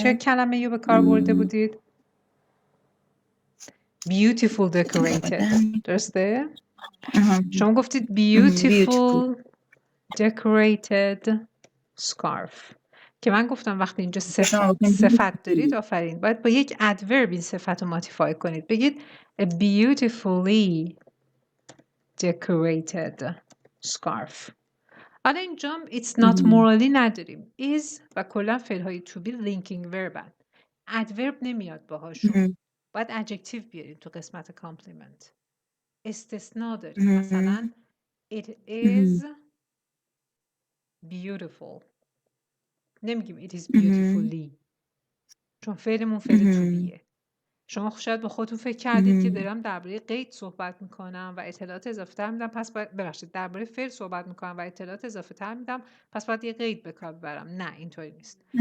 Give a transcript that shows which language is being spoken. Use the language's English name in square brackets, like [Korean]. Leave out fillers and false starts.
[Persian] چه کلمه رو به کار برده بودید؟ beautiful decorated. درسته؟ شما گفتید [English] beautiful decorated scarf [Persian] که من گفتم وقتی اینجا صفت دارید آفرین باید با یک adverb این صفت رو ماتیفای کنید. بگید [English] a beautifully decorated scarf. [Persian] حالا اینجا [English] it's not morally [Persian] نداریم. is و کلا فعلهای to be linking verb هست. adverb نمیاد باهاشون. باید adjective بیاریم تو قسمت کامپلیمنت. استثناء داریم. مثلا [English] it is beautiful. [Persian] نمیگیم [English] it is beautifully. [Persian] چون فعلمون فعل to beه. شما شاید با خودتون فکر کردید که دارم درباره قید صحبت میکنم و اطلاعات اضافه تر میدم پس باید ببخشید درباره فعل صحبت میکنم و اطلاعات اضافه تر میدم پس باید یه قید به کار ببرم. نه اینطوری نیست.